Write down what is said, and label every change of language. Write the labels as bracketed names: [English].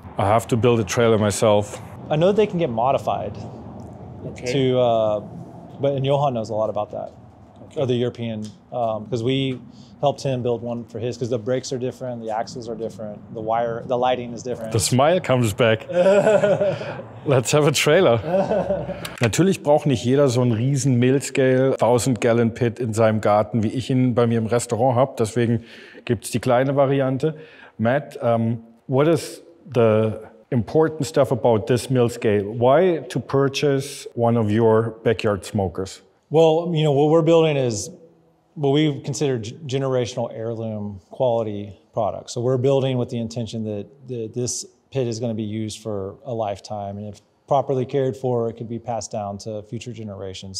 [English] I have to build a trailer myself. I know they can get modified and Johan knows a lot about that. Or the European, because we helped him build one for his, because the brakes are different, the axles are different, the lighting is different. The smile comes back. Let's have a trailer. [German] Natürlich braucht nicht jeder so einen riesen Mill-Scale 1000-Gallon-Pit in seinem Garten, wie ich ihn bei mir im Restaurant habe. Deswegen gibt es die kleine Variante. [English] Matt, what is the important stuff about this mill scale? Why to purchase one of your backyard smokers? Well, what we're building is what we consider generational heirloom quality products. So we're building with the intention that this pit is going to be used for a lifetime, and if properly cared for, it could be passed down to future generations.